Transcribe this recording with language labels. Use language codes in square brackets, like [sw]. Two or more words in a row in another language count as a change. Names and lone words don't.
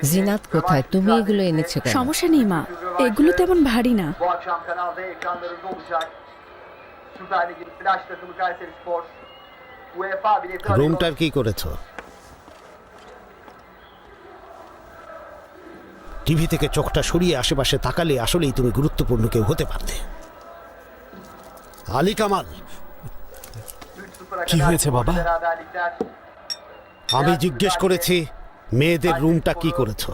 [bn] জিনাত কোথায়? তুমি এগুলো এনেছো কেন? সমস্যা নেই মা, এগুলো তেমন ভারী না। [tr] Bu akşam kanalda ekranlarında olacak. Süper Lig'in flash takımı Kayserispor. UEFA bileti [bn] রুমটার কি করেছো? টিভি থেকে চোখটা সরিয়ে আশেপাশে তাকালে আসলেই তুমি গুরুত্বপূর্ণ কেউ হতে পারতে। আলী কামাল, কি হয়েছে বাবা? আমি জিজ্ঞেস করেছি মেয়েদের রুমটা কি করেছো?